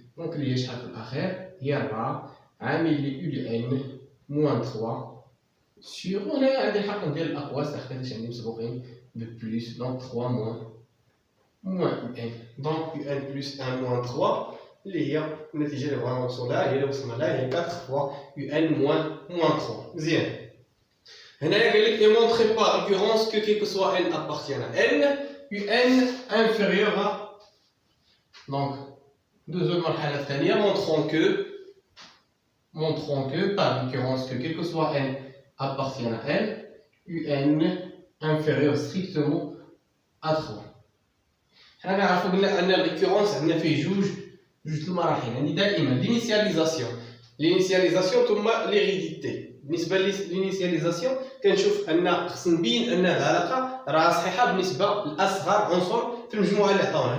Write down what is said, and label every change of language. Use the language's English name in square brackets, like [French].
[Arabic] دونك اللي هي شحال في الأخير هي 4 عامل لي يو ان موان 3 سور. وهنايا عندي الحق ندير الأقواس حيتاش عندي مسبوقين ببليس. دونك 3 موان يو ان. دونك يو ان بلس 1 موان 3 اللي هي النتيجة اللي بغينا نوصلو لها، هي اللي وصلنا لها، هي 4 فوا يو ان موان 3. مزيان. هنايا قال لك démontrer par récurrence que quel que soit n appartient à n, un inférieur à. donc دوزو المرحلة الثانية. [French] montrons que par récurrence que quel que soit n appartient à n, un inférieur strictement à 3. [Arabic] حنا كنعرفو قلنا ان الريكورونس عندنا فيه جوج المراحل. يعني دائما لينيسياليزاسيون ثم ليغيديتي. بالنسبه للينيسياليزاسيون كنشوف ان خص نبين ان العلاقه راه صحيحه بالنسبه لاصغر عنصر في المجموعه اللي عطاونا.